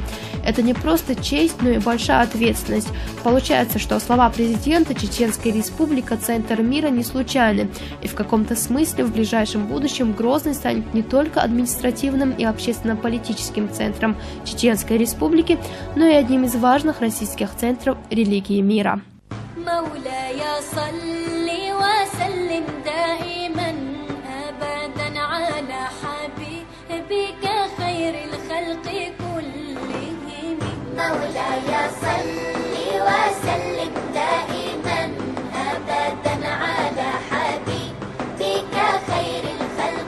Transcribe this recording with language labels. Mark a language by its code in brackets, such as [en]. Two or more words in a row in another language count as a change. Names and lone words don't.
[ru] Это не просто честь, но и большая ответственность. Получается, что слова президента Чеченской республики «Центр мира» не случайны, и в каком-то смысле в ближайшем будущем Грозный станет не только административным и общественно-политическим центром Чеченской республики, но и одним из важных российских центров религии мира. [ar] مولاي صل وسلم دائما أبدا على حبيبك خير الخلق كلهم مولاي صل وسلم دائما أبدا على حبيبك خير الخلق